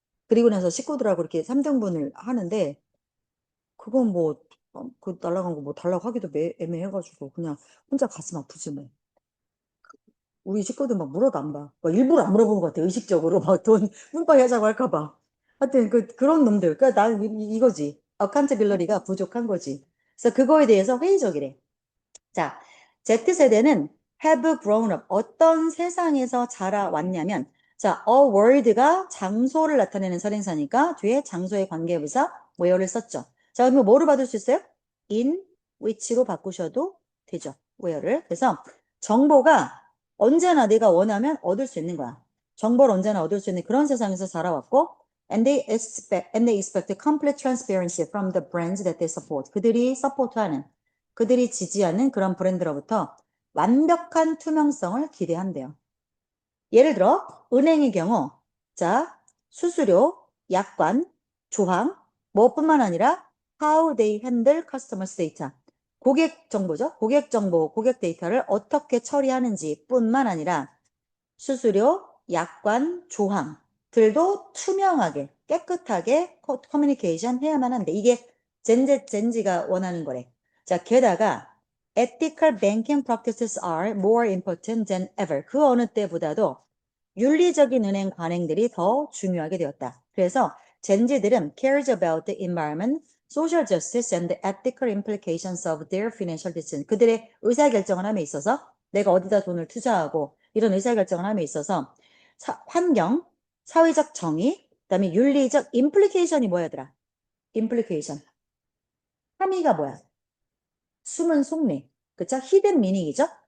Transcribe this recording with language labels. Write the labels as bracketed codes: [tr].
[ko] 그리고 나서 식구들하고 이렇게 3등분을 하는데 그건 뭐, 그 날라간 거 뭐 달라고 하기도 애매해가지고 그냥 혼자 가슴 아프지 뭐. 우리 식구들 막 물어도 안 봐. 막 일부러 안 물어본 것 같아. 의식적으로 막 돈 문바이 하자고 할까 봐. 하여튼 그런 놈들. 그러니까 난 이거지. 어카운트빌러리가 부족한 거지. 그래서 그거에 대해서 회의적이래. 자, Z세대는 [en] have grown up. [ko] 어떤 세상에서 자라왔냐면, 자, a world가 장소를 나타내는 설행사니까 뒤에 장소의 관계부사 where를 썼죠. 자, 그러면 뭐로 받을 수 있어요? in which로 바꾸셔도 되죠. where를. 그래서 정보가 언제나 내가 원하면 얻을 수 있는 거야. 정보를 언제나 얻을 수 있는 그런 세상에서 자라왔고, [en] and they expect complete transparency from the brands that they support. [ko] 그들이 서포트하는 그들이 지지하는 그런 브랜드로부터 완벽한 투명성을 기대한대요. 예를 들어 은행의 경우 자 수수료, 약관, 조항 뭐뿐만 아니라 [en] how they handle customers data [ko] 고객 정보죠. 고객 정보, 고객 데이터를 어떻게 처리하는지 뿐만 아니라 수수료, 약관, 조항들도 투명하게 깨끗하게 커뮤니케이션 해야만 한데 이게 젠지가 원하는 거래. 자, 게다가 [en] ethical banking practices are more important than ever. [ko] 그 어느 때보다도 윤리적인 은행 관행들이 더 중요하게 되었다. 그래서 젠지들은 [en] cares about the environment, social justice and the ethical implications of their financial decision. [ko] 그들의 의사결정을 함에 있어서 내가 어디다 돈을 투자하고 이런 의사결정을 함에 있어서 환경, 사회적 정의, 그다음에 윤리적 implication이 뭐야더라? implication. 함의가 뭐야? 숨은 속내. 그쵸? 히든 미닝이죠?